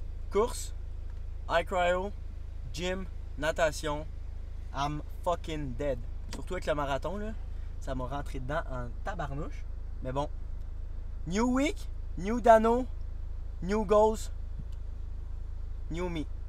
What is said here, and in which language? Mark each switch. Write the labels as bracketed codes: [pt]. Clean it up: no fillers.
[fr] Course, high cryo, gym, natation. [en] I'm fucking dead. [fr] Surtout avec le marathon, là, ça m'a rentré dedans en tabarnouche. Mais bon, [en] new week, new Dano, new goals, new me.